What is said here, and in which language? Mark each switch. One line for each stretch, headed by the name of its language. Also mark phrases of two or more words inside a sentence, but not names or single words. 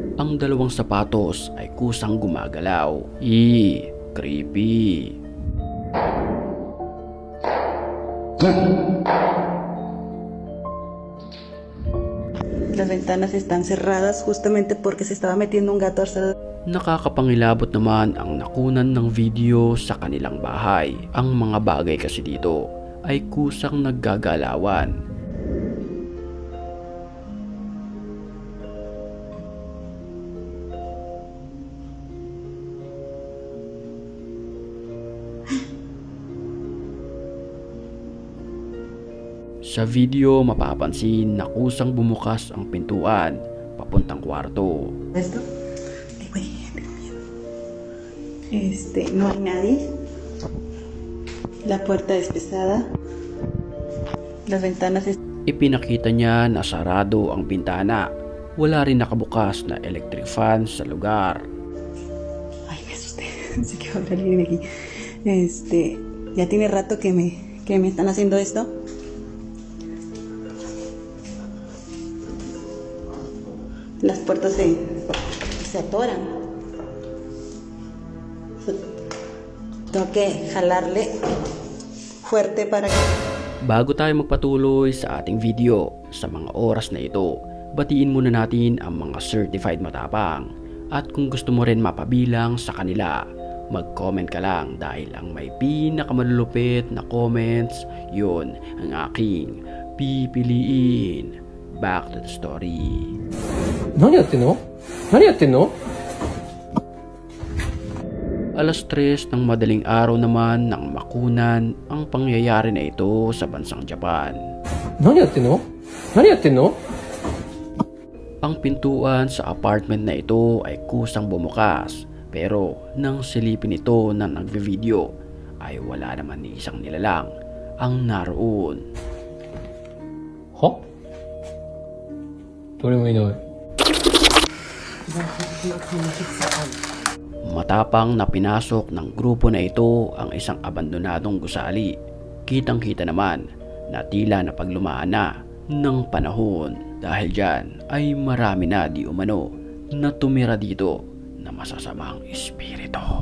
Filipino: ang dalawang sapatos ay kusang gumagalaw.
English: Creepy.
Spanish: Las ventanas están cerradas justamente porque se estaba metiendo un gato al.
Filipino: Nakakapangilabot naman ang nakunan ng video sa kanilang bahay. Ang mga bagay kasi dito ay kusang naggagalawan. Sa video mapapansin na kusang bumukas ang pintuan papuntang kwarto.
Spanish: ¿Esto? Ay, güey, tengo miedo. No hay nadie. La puerta es pesada. Las ventanas
Filipino: Ipinakita niya na sarado ang bintana. Wala rin nakabukas na
English: electric fan
Filipino: sa lugar.
Spanish: Ay, me asusté. Pensé que iba a salir de aquí. Ya tiene rato que me están haciendo esto. Las puertas se atoran. Tengo que jalarle fuerte para que.
Filipino: Bago tayo magpatuloy sa ating video, sa mga oras na ito, batiin muna natin ang mga certified matapang. At kung gusto mo rin mapabilang sa kanila, mag-comment ka lang dahil ang may pinakamalulupit na comments, yun ang aking pipiliin.
English: Back to the story.
Japanese: 何やってんの？何やってんの？
Filipino: Alas 3 ng madaling araw naman nang makunan ang pangyayari na ito sa bansang Japan.
Japanese: 何やってんの？何やってんの？
Filipino: Ang pintuan sa apartment na ito ay kusang bumukas, pero nang silipin ito ng nagve-video ay wala naman ni isang nilalang ang naroon.
Japanese: は？誰もいない。
Filipino: Matapang na pinasok ng grupo na ito ang isang abandonadong gusali. Kitang-kita naman na tila napaglumaan na ng panahon. Dahil dyan ay marami na di umano na tumira dito na masasamang espiritu.